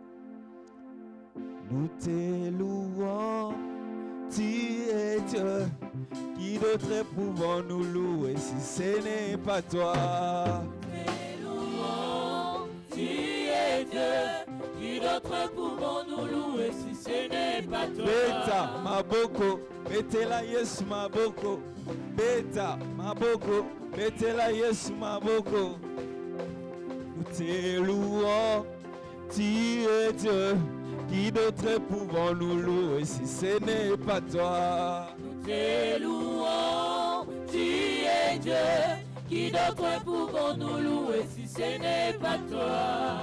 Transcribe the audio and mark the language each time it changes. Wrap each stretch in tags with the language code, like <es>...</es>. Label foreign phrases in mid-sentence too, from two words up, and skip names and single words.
<fr>Nous te louons, tu es Dieu. Qui d'autre pouvons nous louer si ce n'est pas toi? Nous te louons, tu es Dieu. Qui d'autre pouvons nous louer si ce n'est pas toi?</fr> <ln>Beta, maboko, betela Yesu maboko. Beta, maboko, betela Yesu maboko.</ln> <fr>Nous te louons, tu es Dieu. Qui d'autre pouvons-nous louer si ce n'est pas toi? Nous te louons, tu es Dieu. Qui d'autre pouvons-nous louer si ce n'est pas toi?</fr>